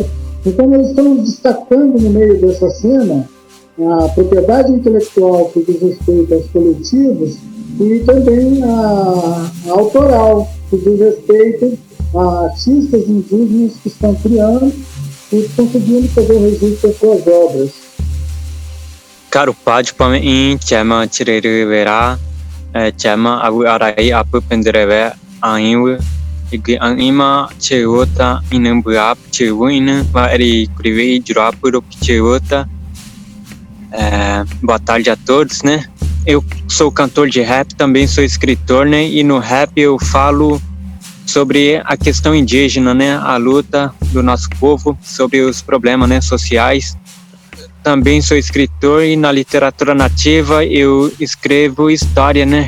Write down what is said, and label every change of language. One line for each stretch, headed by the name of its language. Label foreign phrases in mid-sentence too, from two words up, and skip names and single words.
Portuguese: Então nós estamos destacando no meio dessa cena a propriedade intelectual que diz respeito aos coletivos e também a autoral, que diz respeito a artistas indígenas que estão criando e conseguindo fazer o registro das suas obras. Caro Padre,
Guarani: em chama tirerevera, chama abu arai apu pendreve ainwe, e anima chewota inambuap chewina va eri kurive jurapuro chewota.
Portuguese: Boa tarde a todos, né? Eu sou cantor de rap, também sou escritor, né? E no rap eu falo sobre a questão indígena, né? A luta do nosso povo, sobre os problemas, né, sociais. Também sou escritor e na literatura nativa eu escrevo história, né?